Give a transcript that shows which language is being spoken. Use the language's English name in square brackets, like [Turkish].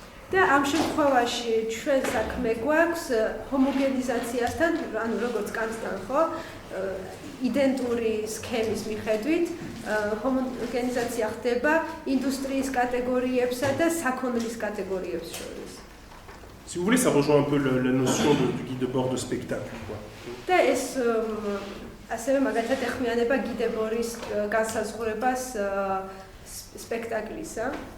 [Georgian] და ამ შემთხვევაში ჩვენ საქმე გვაქვს ჰომოგენიზაციასთან, ანუ როგორც კანტთან, ხო? იდენტური სქემის მიხედვით ჰომოგენიზაცია ხდება ინდუსტრიის კატეგორიებსა და საქონლის კატეგორიებს შორის. [French] Si vous voulez, ça rejoint un peu la notion du guide de bord de spectacle, quoi. [Georgian] და ეს ასევე მაგალითად ეხმიანება გიდებორის განსაზღვრებას სპექტაკლისა.